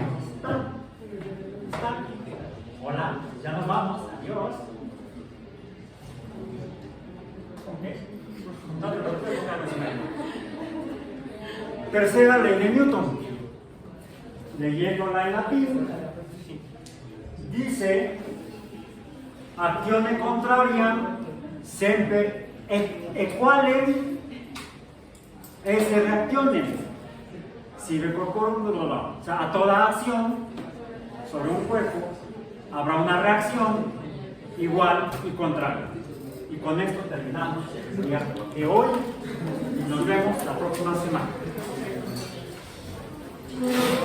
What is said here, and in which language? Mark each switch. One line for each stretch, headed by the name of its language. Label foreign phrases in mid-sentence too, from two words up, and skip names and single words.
Spanish: ¿Está? Hola, ya nos vamos, adiós. Tercera ley de Newton, leyéndola en latín, dice:
Latin: actione contraria semper equalem esse reactionem. Sive corporum,
Spanish: o sea, a toda acción sobre un cuerpo habrá una reacción igual y contraria. Y con esto terminamos el día de hoy y nos vemos la próxima semana.